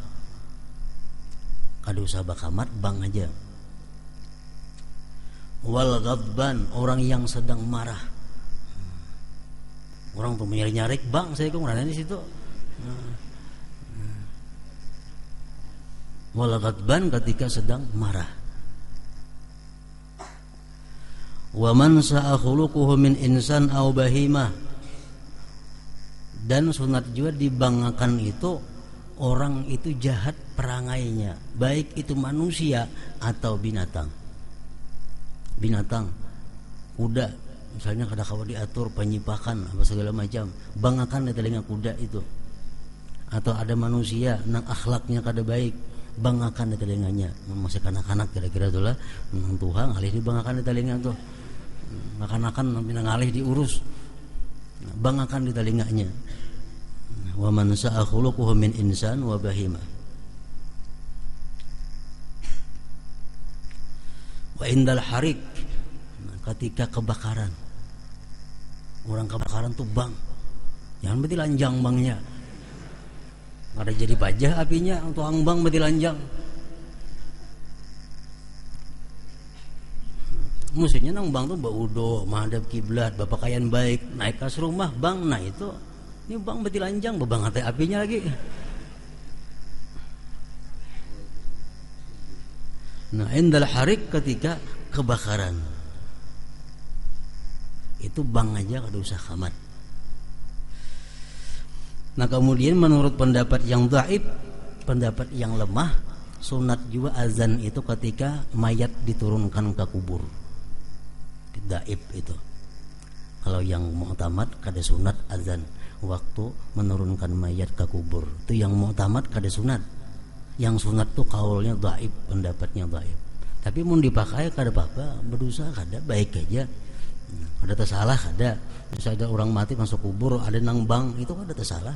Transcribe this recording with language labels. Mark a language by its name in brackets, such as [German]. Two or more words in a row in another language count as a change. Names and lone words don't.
[Banjar] Kada usah bakamat, bang aja. [Arabic] والغضبان, [Indonesian] orang yang sedang marah. [Banjar] Orang tuh nyari-nyari, bang saya kok ngerana di situ. [Arabic] والغضبان, [Indonesian] ketika sedang marah. [Arabic] ومن ساء خلقه من إنسان أو بهيمة. [Indonesian] Dan sunat juga dibanggakan itu orang itu jahat perangainya, baik itu manusia atau binatang. [Banjar] Binatang, kuda misalnya kada kawa diatur penyipakan apa segala macam, banggakan di telinga kuda itu. Atau ada manusia nang akhlaknya kada baik, banggakan di telinganya. Masih kanak-kanak kira-kira itulah Tuhan alih dibanggakan di telinga tuh. Kanak-kanak pinang alih diurus, banggakan di telinganya. [Arabic] ومن ساء خلقه من إنسان وبهيمة. وعند الحريق, [Indonesian] ketika kebakaran. [Banjar] Orang kebakaran tuh bang, jangan berarti lanjang bangnya. Ada jadi pajah apinya, tuang bang berarti lanjang. Musuhnya nang bang tuh baudo, menghadap kiblat, bapakayan baik, naik kas rumah bang, nah itu ini bang berarti lanjang, bebang hati apinya lagi. [Arabic] Nah, عند الحريق, [Indonesian] ketika kebakaran. [Banjar] Itu bang aja, kada usah kamat. [Indonesian] Nah, kemudian menurut pendapat yang dhaif, pendapat yang lemah, sunat juga azan itu ketika mayat diturunkan ke kubur. [Banjar] Dhaif itu. Kalau yang mu'tamad kada sunat azan waktu menurunkan mayat ke kubur. Itu yang mu'tamad kada sunat. Yang sunat tuh kaulnya dhaif, pendapatnya dhaif. Tapi mun dipakai kada apa-apa, berdosa kada, baik aja. Ada tersalah kada. Misalnya ada orang mati masuk kubur, ada nang bang, itu kada tersalah.